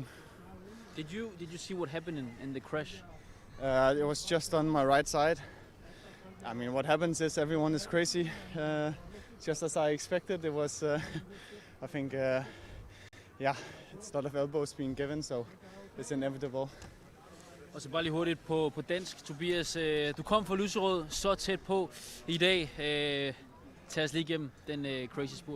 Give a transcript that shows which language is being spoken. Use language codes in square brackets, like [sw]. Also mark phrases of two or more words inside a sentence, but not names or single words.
[en] Did you see what happened in the crash? It was just on my right side. I mean, what happens is everyone is crazy. Just as I expected, it was. I think, it's a lot of elbows being given, so it's inevitable. [da] Og så bare lige hurtigt på dansk. Tobias, du kom fra Lyserød så tæt på i dag. Tag os lige igennem den crazy spurt.